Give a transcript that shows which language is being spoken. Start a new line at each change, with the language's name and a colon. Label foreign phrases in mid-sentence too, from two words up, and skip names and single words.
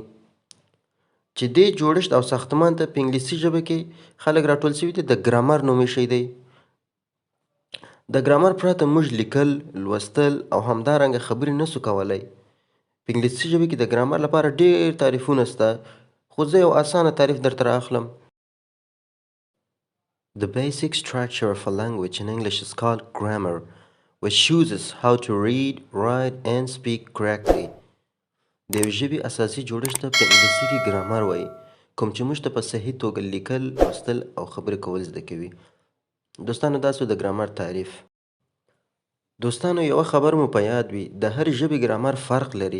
Pashto: چې دې جوړښت او ساختمان ته په انګلیسي ژبه کې خلک راټول سوي دي د ګرامر نوم ایښی دی. د ګرامر پرته موږ لیکل، لوستل او همدارنګه خبرې نسو کولی. په انګلیسي ژبه کې د ګرامر لپاره ډېر تعریفونه سته، خو زه یو اسانه تعریف درته رااخلم.
English: The basic structure of a language in English is called grammar, which chooses how to read, write and speak correctly.
Pashto: د یو ژبې اساسي جوړښت ته په انګلیسي کې ګرامر وایي، کوم چې موږ ته په صحیح توګه لیکل، لوستل او خبرې کول زده کوي. دوستانو، دا سو د ګرامر تعریف. دوستانو، یوه خبر مو په یاد وي، د هرې ژبې ګرامر فرق لري.